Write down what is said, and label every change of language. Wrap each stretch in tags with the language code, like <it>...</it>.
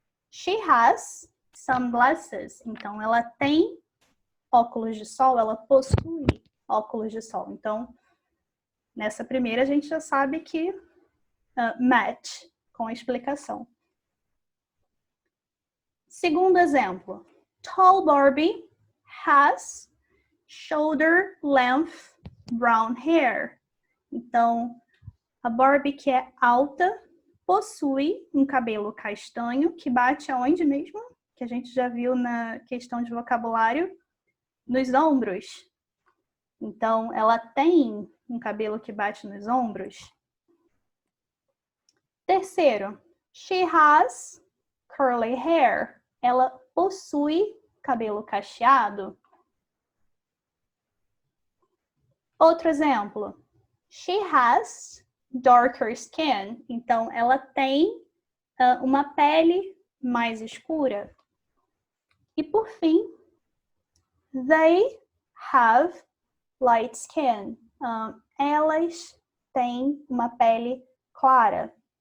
<en>She has sunglasses.</en> <pt>Então, ela tem óculos de sol, ela possui óculos de sol. Então, nessa primeira, a gente já sabe que match com a explicação. Segundo exemplo.</pt> <en>Tall Barbie has shoulder-length brown hair.</en> <pt>Então, a Barbie que é alta possui um cabelo castanho que bate aonde mesmo? Que a gente já viu na questão de vocabulário, nos ombros. Então, ela tem um cabelo que bate nos ombros. Terceiro,</pt> <en>she has curly hair.</en> <pt>Ela possui cabelo cacheado. Outro exemplo,</pt> <en>she has darker skin.</en> <pt>Então, ela tem uma pele mais escura. E, por fim,</pt> <en>they have light skin.</en> <pt>Elas têm uma pele clara.</pt>